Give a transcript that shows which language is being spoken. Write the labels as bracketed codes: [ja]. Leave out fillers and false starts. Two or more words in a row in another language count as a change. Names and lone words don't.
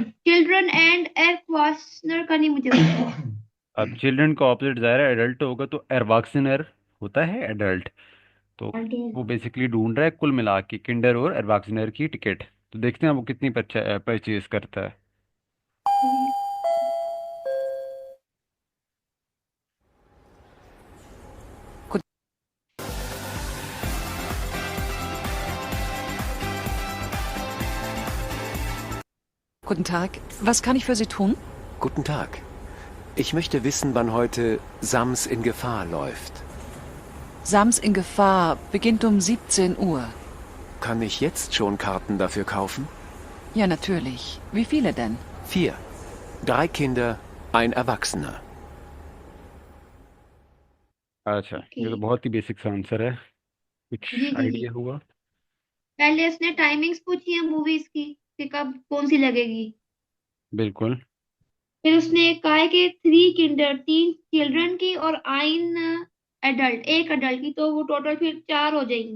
[en] children and [hi] एरक्वासनर का नहीं मुझे पता। अब चिल्ड्रन का ऑपोजिट ज़ाहिर है एडल्ट होगा, तो एरवाक्सिनर होता है एडल्ट। तो वो बेसिकली ढूंढ रहा है कुल मिला के किंडर और एरवाक्सिनर की टिकट। तो देखते हैं वो कितनी परचेज करता है। [de] Guten Tag, was kann ich für Sie tun? Guten Tag. Ich möchte wissen, wann heute Sams in Gefahr läuft. Sams in Gefahr beginnt um 17 Uhr. Kann ich jetzt schon Karten dafür kaufen? Ja, natürlich. Wie viele denn? 4. 3 Kinder, ein Erwachsener. [hi] अच्छा, ओके। ये तो बहुत ही बेसिक सा आंसर है। कुछ जी जी जी। आइडिया हुआ? पहले उसने टाइमिंग्स पूछी है मूवीज की कि कब कौन सी लगेगी। बिल्कुल। फिर उसने कहा है कि 3 किंडर, 3 चिल्ड्रन की और आइन एडल्ट, एक अडल्ट की, तो वो टोटल फिर 4 हो जाएंगी।